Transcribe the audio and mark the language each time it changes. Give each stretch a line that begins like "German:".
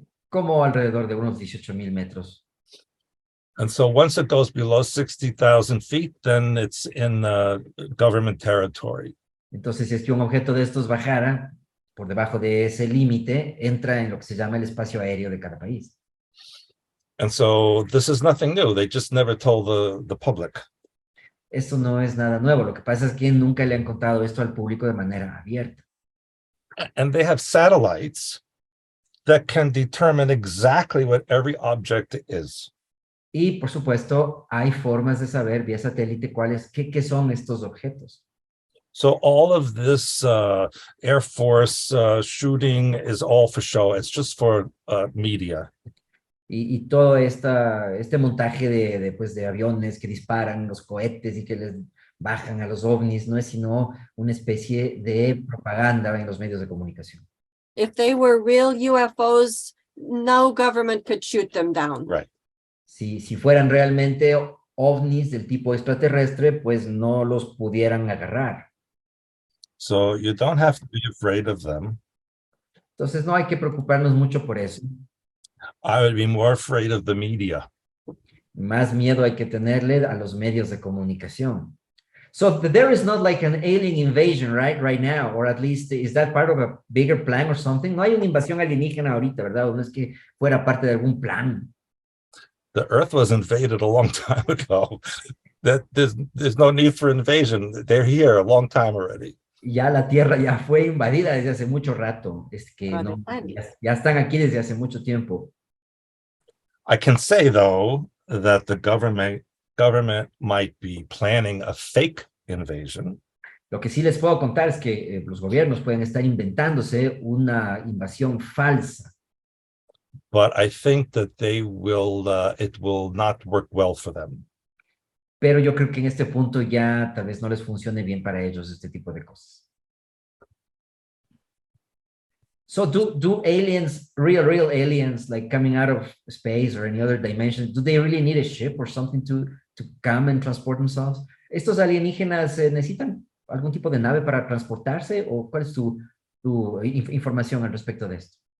Spanish: Como alrededor de unos 18,000 metros.
English: And so once it goes below 60,000 feet, then it's in government territory.
Spanish: Entonces, si es que un objeto de estos bajara por debajo de ese límite, entra en lo que se llama el espacio aéreo de cada país.
English: And so this is nothing new. They just never told the public.
Spanish: Esto no es nada nuevo. Lo que pasa es que nunca le han contado esto al público de manera abierta.
English: And they have satellites that can determine exactly what every object is.
Spanish: Y, por supuesto, hay formas de saber vía satélite qué son estos objetos.
English: So all of this Air Force shooting is all for show. It's just for media.
Spanish: Y todo este montaje pues, de aviones que disparan los cohetes y que les bajan a los ovnis no es sino una especie de propaganda en los medios de comunicación.
English: If they were real UFOs, no government could shoot them down. Right.
Spanish: Si fueran realmente ovnis del tipo extraterrestre, pues no los pudieran agarrar.
English: So you don't have to be afraid of them.
Spanish: Entonces no hay que preocuparnos mucho por eso.
English: I would be more afraid of the media.
Spanish: Más miedo hay que tenerle a los medios de comunicación.
English: So there is not like an alien invasion, right now, or at least is that part of a bigger plan or something?
Spanish: No hay una invasión alienígena ahorita, ¿verdad? O no es que fuera parte de algún plan.
English: The Earth was invaded a long time ago. That there's no need for invasion. They're here a long time already.
Spanish: Ya la Tierra ya fue invadida desde hace mucho rato. Es que Vale, no, vale. ya están aquí desde hace mucho tiempo.
English: I can say though that the government might be planning a fake invasion.
Spanish: Lo que sí les puedo contar es que los gobiernos pueden estar inventándose una invasión falsa,
English: But I think that they will, it will not work well for them.
Spanish: pero yo creo que en este punto ya tal vez no les funcione bien para ellos este tipo de cosas.
English: So do aliens, real aliens, like coming out of space or any other dimension, do they really need a ship or something to come and transport themselves?
Spanish: ¿Estos alienígenas necesitan algún tipo de nave para transportarse o cuál es tu información al respecto de esto?